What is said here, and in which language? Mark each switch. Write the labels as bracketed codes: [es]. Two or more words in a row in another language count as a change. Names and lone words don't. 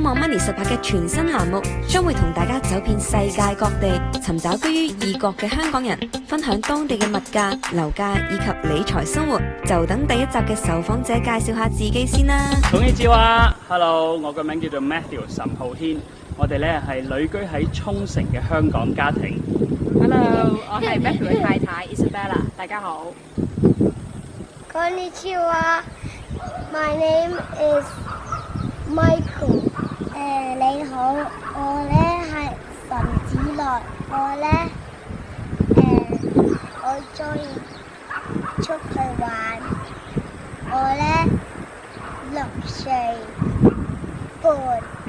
[yue] Connie 18嘅全新欄目，將會同大家走遍世界各地，尋找居於異國嘅香港人，分享當地嘅物價、樓價以及理財生活。就等第一集嘅受訪者介紹下自己先啦。こんにちは ，Hello， 我個名叫做 Matthew 岑浩軒，我哋咧係旅居喺沖繩嘅香港家庭。 Hello， 我係 Matthew 嘅太太 Isabella， 大家好。 [en] こんにちは ，My name is Michael。 [yue] 你好，我咧係岑子樂，我咧我中意出去玩，我咧6歲半。